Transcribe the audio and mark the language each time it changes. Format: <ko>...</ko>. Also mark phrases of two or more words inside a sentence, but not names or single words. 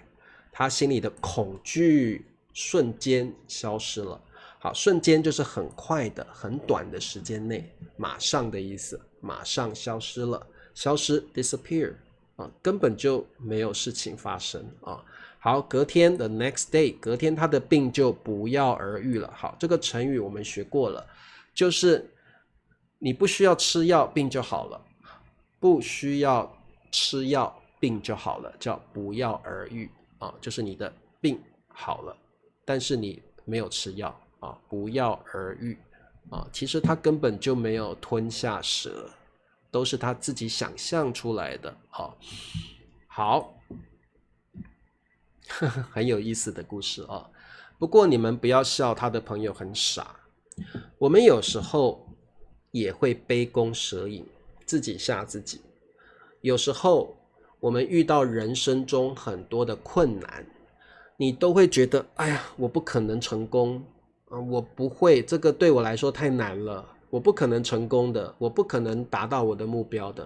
<zh>他心裡的恐懼瞬間消失了。好，瞬間就是很快的、很短的時間內，馬上的意思，馬上消失了。消失 disappear 啊，根本就沒有事情發生啊。好，隔天</zh> <en>the next day，</en> <zh>隔天他的病就不藥而癒了。好，這個成語我們學過了，就是你不需要吃藥，病就好了；不需要吃藥，病就好了，叫不藥而癒啊，就是你的病好了，但是你沒有吃藥啊，不藥而癒啊，其實他根本就沒有吞下蛇。都是他自己想象出來的。好，很有意思的故事啊。不過你們不要笑他的朋友很傻，我們有時候也會杯弓蛇影，自己嚇自己。有時候我們遇到人生中很多的困難，你都會覺得哎呀，我不可能成功，我不會，這個對我來說太難了，我不可能成功的，我不可能達到我的目標的。</zh>